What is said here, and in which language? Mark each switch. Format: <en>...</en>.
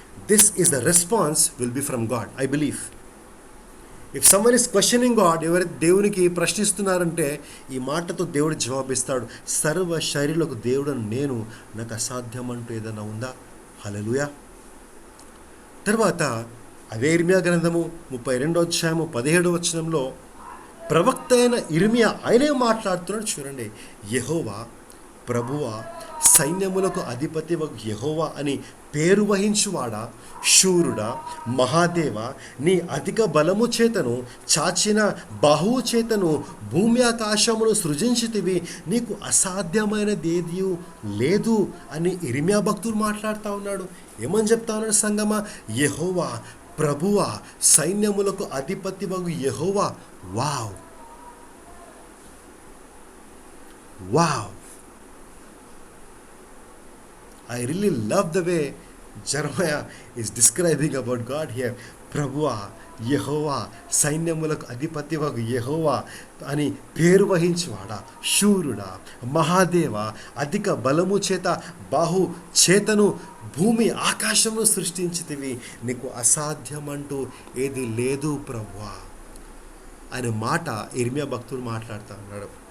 <en>This is the response will be from God, I believe. If someone is questioning God,</en> <te>ఎవరైతే దేవునికి ప్రశ్నిస్తున్నారంటే ఈ మాటతో దేవుడు జవాబిస్తాడు, సర్వ శరీరులకు దేవుడను నేను, నాకు అసాధ్యం అంటూ ఏదైనా ఉందా? హల్లెలూయా. తర్వాత అదే ఇర్మియా గ్రంథము 32వ అధ్యాయము 17వ వచనంలో ప్రవక్త అయిన ఇర్మియా ఆయనే మాట్లాడుతున్నాడు. చూడండి, యెహోవా, ప్రభువా, సైన్యములకు అధిపతి యెహోవా అని పేరు వహించువాడా, శూరుడా, మహాదేవ, నీ అధిక బలము చేతను, చాచిన బాహువు చేతను భూమి ఆకాశమును సృజించితివి, నీకు అసాధ్యమైనదేదీ లేదు అని ఇర్మియా భక్తుడు మాట్లాడుతూ ఉన్నాడు. ఏమని చెప్తా ఉన్నాడు సంగమా? యెహోవా, ప్రభువా, సైన్యములకు అధిపతి యెహోవా. Wow, wow.</te> <en>I really love the way Jeremiah is describing about God here.</en> <te>ప్రభువా, యెహోవా, సైన్యములకు అధిపతివగు యెహోవా అని పేరు వహించువాడా, శూరుడా, మహాదేవ, అధిక బలము చేత బాహు చేతను భూమి ఆకాశమును సృష్టించితివి, నీకు అసాధ్యమంటూ ఏది లేదు ప్రభువా అనే మాట ఇర్మియా భక్తుడు మాట్లాడుతూ ఉన్నాడు.</te>